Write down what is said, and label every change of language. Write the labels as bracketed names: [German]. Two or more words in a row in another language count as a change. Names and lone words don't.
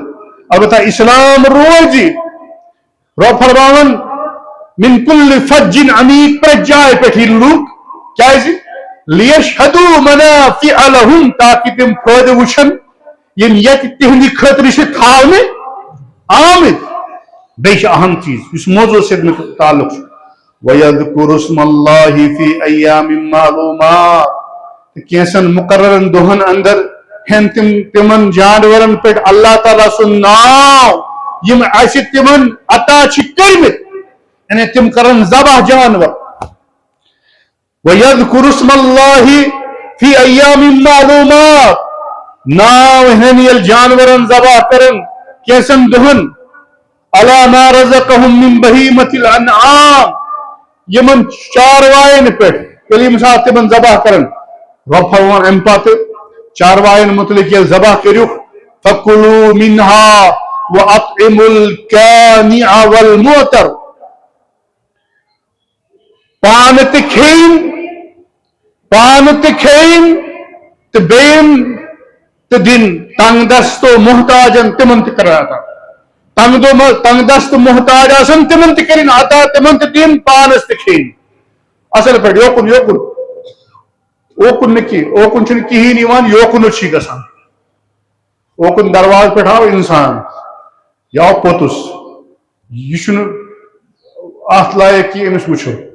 [Kashmiri] البتہ اسلام روزِ رب فرماون [Arabic] من کل فج عمیق [Kashmiri] پرٛٮ۪تھ جایہِ پٮ۪ٹھ یِن لوٗکھ کیازِ [Arabic] لیشہدوا منافع لہم [Kashmiri] تاکہ تم فٲیدٕ وٕچھن یم ییٚتہِ تِہنٛدِ خٲطرٕ چھِ تھاونہٕ آمٕتۍ بیٚیہِ چھِ اہم چیز یُس موضوع سۭتۍ تعلق چھُ [Arabic] وَيَذْكُرُ اسْمَ اللَّهِ فِي أَيَّامٍ مَّعْلُومَاتٍ [Kashmiri] کینٛژن مقررن دۄہن اندر ہن تمن جانورن پٮ۪ٹھ اللہ تعالیٰ سُنٛد ناو یم اسہِ تمن عطا چھِ کٔرمٕتۍ یعنی تم کرن ذبح جانور [Arabic] وَيَذْكُرُ اسْمَ اللَّهِ فِي أَيَّامٍ مَّعْلُومَاتٍ [Kashmiri] ناو ہن یل جانورن ذبح کرن کینٛژن دۄہن [Arabic] عَلَى مَا رَزَقَهُم مِّن بَهِيمَةِ الْأَنْعَامِ [Kashmiri] یمن چاروائن پٮ۪ٹھ ییٚلہِ ییٚمہِ ساتہٕ تِمن ذبح کرن رب فرمان امہِ پتہٕ چاروائن متعلق ییٚلہِ ذبح کٔرِو [Arabic] فَكُلُوا مِنْهَا وَأَطْعِمُوا الْكَانِعَ وَالْمُعْتَرَ [Kashmiri] پانہٕ تہِ کھیٚیِن تہٕ بیٚیِن تہٕ دِن تنگ دست و محتاجن تمن تہِ کرن عطا تنگ دست محتاج آسن تمن تہِ کرن عطا تمن تہِ دِن پانس تہِ کھیٚن اصل پٲٹھۍ یوکُن نہٕ کینٛہہ اوکُن چھُنہٕ کِہیٖنۍ یِوان یوکُنُے چھُ گژھان اوکُن درواز پٮ۪ٹھ آو انسان یہِ آو پوٚتُس یہِ چھُنہٕ اتھ لایق کہِ أمِس وٕچھو